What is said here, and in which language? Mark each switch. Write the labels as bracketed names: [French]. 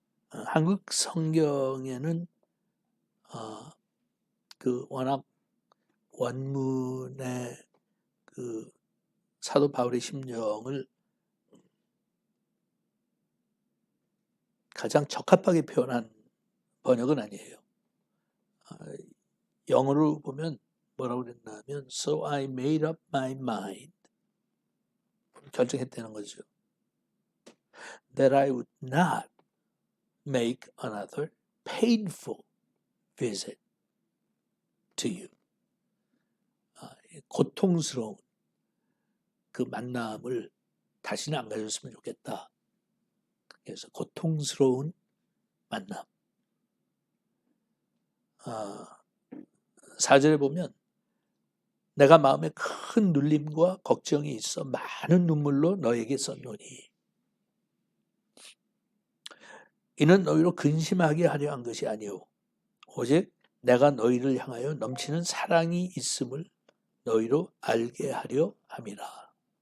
[Korean] 한국 성경에는 그 워낙 원문의 그 사도 바울의 심정을 가장 적합하게 표현한 번역은 아니에요. 영어로 보면 뭐라고 그랬냐면 [English] So I made up my mind, [Korean] 결정했다는 거죠. [English] That I would not make another painful visit to you. [Korean] 고통스러운 그 만남을 다시는 안 가졌으면 좋겠다. 그래서 고통스러운 만남. 4절에 보면 내가 마음에 큰 눌림과 걱정이 있어 많은 눈물로 너에게 썼노니 이는 너희로 근심하게 하려 한 것이 아니오 오직 내가 너희를 향하여 넘치는 사랑이 있음을 너희로 알게 하려 함이라.